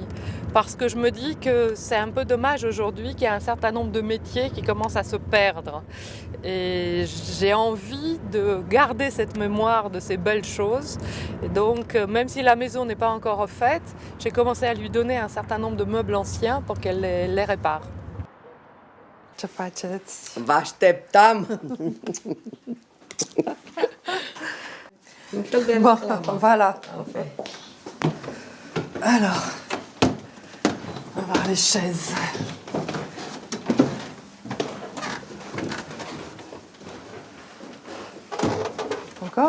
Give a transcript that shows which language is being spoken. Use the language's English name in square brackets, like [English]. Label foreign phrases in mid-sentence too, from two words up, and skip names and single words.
[French] Parce que je me dis que c'est un peu dommage aujourd'hui qu'il y a un certain nombre de métiers qui commencent à se perdre. Et j'ai envie de garder cette mémoire de ces belles choses. Et donc, même si la maison n'est pas encore refaite, j'ai commencé à lui donner un certain nombre de meubles anciens pour qu'elle les répare. [Romanian] Ce faceți? Vă așteptam! [French] Bon, voilà. Alors, on va voir les chaises. Encore?